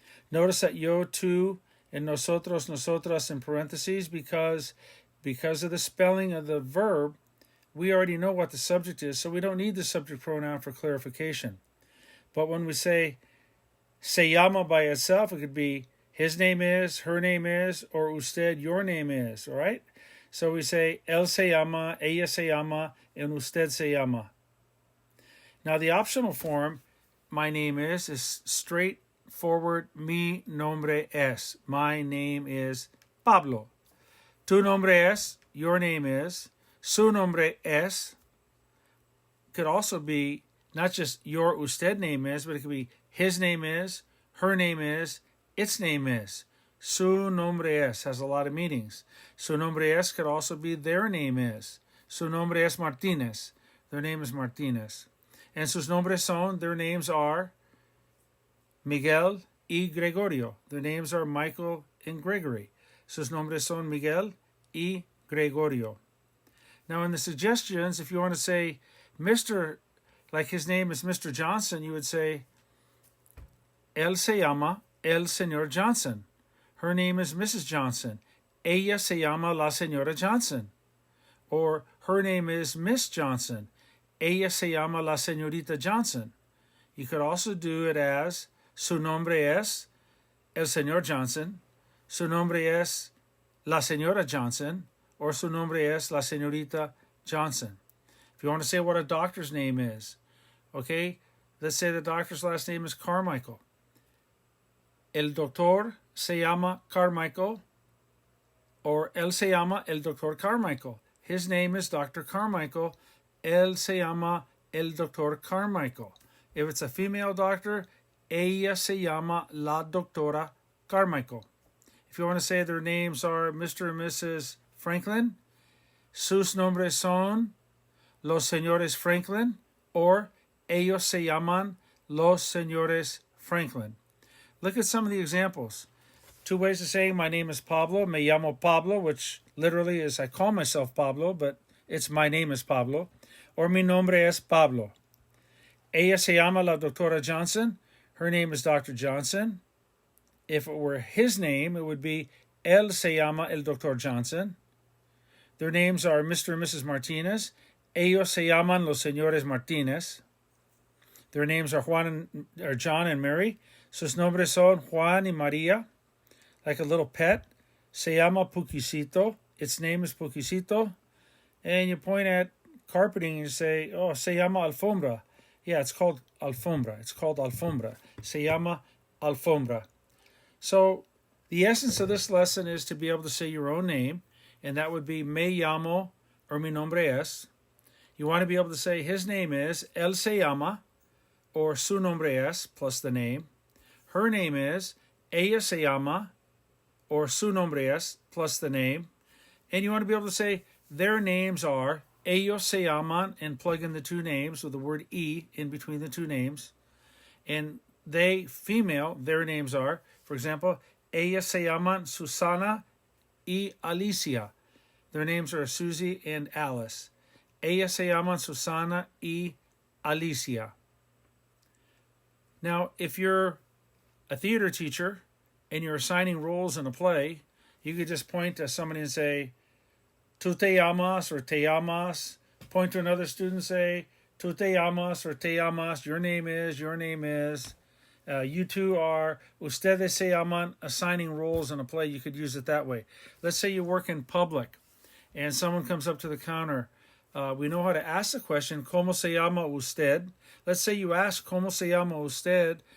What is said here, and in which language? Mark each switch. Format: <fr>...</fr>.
<en>Notice that yo, tú, and nosotros, nosotras in parentheses because of the spelling of the verb, we already know what the subject is, so we don't need the subject pronoun for clarification. But when we say</en> <es>se llama</es> <en>by itself, it could be his name is, her name is, or usted, your name is, all right? So we say</en> <es>él se llama, ella se llama, and usted se llama.</es> <en>Now the optional form, my name is straightforward,</en> <es>mi nombre es.</es> <en>My name is Pablo.</en> <es>Tu nombre es,</es> <en>your name is.</en> <es>Su nombre es</es> <en>could also be not just your usted name is, but it could be his name is, her name is, its name is.</en> <es>Su nombre es</es> <en>has a lot of meanings. Su nombre es could also be their name is.</en> <es>Su nombre es Martinez.</es> <en>Their name is Martinez. And</en> <es>sus nombres son,</es> <en>their names are Miguel y Gregorio. Their names are Michael and Gregory.</en> <es>Sus nombres son Miguel y Gregorio.</es> <en>Now in the suggestions, if you want to say Mr., like his name is Mr. Johnson, you would say</en> <es>él se llama el señor Johnson.</es> <en>Her name is Mrs. Johnson.</en> <es>Ella se llama la señora Johnson.</es> <en>Or her name is Miss Johnson.</en> <es>Ella se llama la señorita Johnson.</es> <en>You could also do it as</en> <es>su nombre es el señor Johnson. Su nombre es la señora Johnson. Or su nombre es la señorita Johnson.</es> <en>If you want to say what a doctor's name is, okay, let's say the doctor's last name is Carmichael.</en> <es>El doctor se llama Carmichael, or él se llama el doctor Carmichael.</es> <en>His name is Dr. Carmichael.</en> <es>Él se llama el doctor Carmichael.</es> <en>If it's a female doctor,</en> <es>ella se llama la doctora Carmichael.</es> <en>If you want to say their names are Mr. and Mrs.</en> <es>Franklin, sus nombres son los señores Franklin, or ellos se llaman los señores Franklin.</es> <en>Look at some of the examples. Two ways of saying my name is Pablo.</en> <es>Me llamo Pablo,</es> <en>which literally is I call myself Pablo, but it's my name is Pablo.</en> <es>Or mi nombre es Pablo. Ella se llama la doctora Johnson.</es> <en>Her name is Dr. Johnson. If it were his name, it would be él se llama el doctor Johnson. Their names are Mr. and Mrs. Martinez.</en> <es>Ellos se llaman los señores Martinez.</es> <en>Their names are John and Mary.</en> <es>Sus nombres son Juan y María.</es> <en>Like a little pet.</en> <es>Se llama Puquisito.</es> <en>Its name is Puquisito. And you point at carpeting and you say, oh,</en> <es>se llama alfombra.</es> <en>Yeah, it's called alfombra. It's called alfombra.</en> <es>Se llama alfombra.</es> <en>So the essence of this lesson is to be able to say your own name, and that would be</en> <es>me llamo</es> <en>or</en> <es>mi nombre es.</es> <en>You want to be able to say his name is</en> <es>él se llama</es> <en>or</en> <es>su nombre es</es> <en>plus the name. Her name is</en> <es>ella se llama</es> <en>or</en> <es>su nombre es</es> <en>plus the name. And you want to be able to say their names are</en> <es>ellos se llaman</es> <en>and plug in the two names with the word e in between the two names. And they, female, their names are, for example,</en> <es>ellas se llaman Susana y Alicia.</es> <en>Their names are Susie and Alice.</en> <es>Ellas se llaman Susana y Alicia.</es> <en>Now, if you're a theater teacher and you're assigning roles in a play, you could just point to somebody and say,</en> <es>tú te llamas or te llamas.</es> <en>Point to another student, say,</en> <es>tú te llamas or te llamas.</es> <en>Your name is, your name is. You two are,</en> <es>ustedes se llaman,</es> <en>assigning roles in a play. You could use it that way. Let's say you work in public and someone comes up to the counter. We know how to ask the question,</en> <es>¿Cómo se llama usted?</es> <en>Let's say you ask, ¿Cómo se llama usted?</en>